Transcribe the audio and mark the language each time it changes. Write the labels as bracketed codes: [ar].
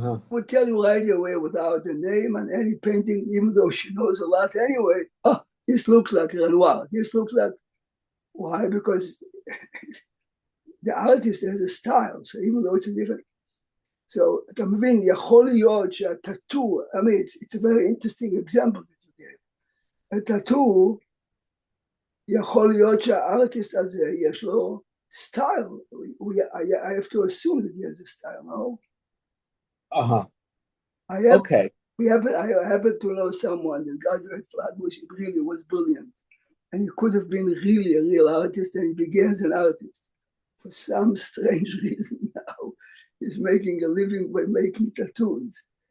[en] Would tell you right away without a name and any painting, even though she knows a lot anyway. Oh, this looks like Renoir. This looks like, why? Because the artist has a style, so even though it's a different. So, [he] אתה מבין, יכול להיות שהטאטו, [en] it's a very interesting example that you gave. [he] הטאטו, יכול להיות שהארטיסט הזה יש לו style. [en] I have to assume that he has a style, no? Okay. I happen to know someone that graduated Flatbush, really was brilliant. And he could have been really a real artist, and he began as an artist. For some strange reason now, he's making a living by making tattoos.